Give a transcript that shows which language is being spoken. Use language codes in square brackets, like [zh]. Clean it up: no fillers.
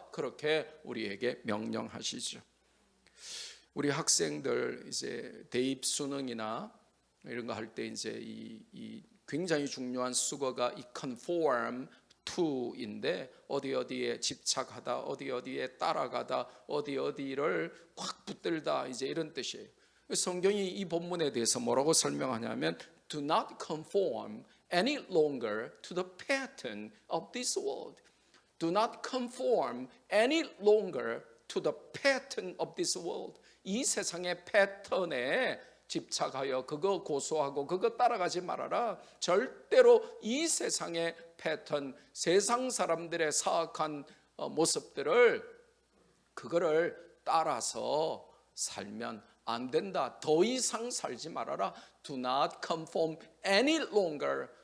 [ko] 그렇게 우리에게 명령하시죠. 우리 학생들 이제 대입 수능이나 이런 거 할 때 이제 이 굉장히 중요한 수거가 이 conform to인데 어디에 집착하다, 어디에 따라가다, 어디를 확 붙들다 이제 이런 뜻이에요. 성경이 이 본문에 대해서 뭐라고 설명하냐면 [en] do not conform any longer to the pattern of this world. Do not conform any longer to the pattern of this world. [ko] 이 세상의 패턴에 집착하여 그거 고소하고 그거 따라가지 말아라. 절대로 이 세상의 패턴, 세상 사람들의 사악한 모습들을 그거를 따라서 살면 안 된다. 더 이상 살지 말아라. [en] Do not conform any longer.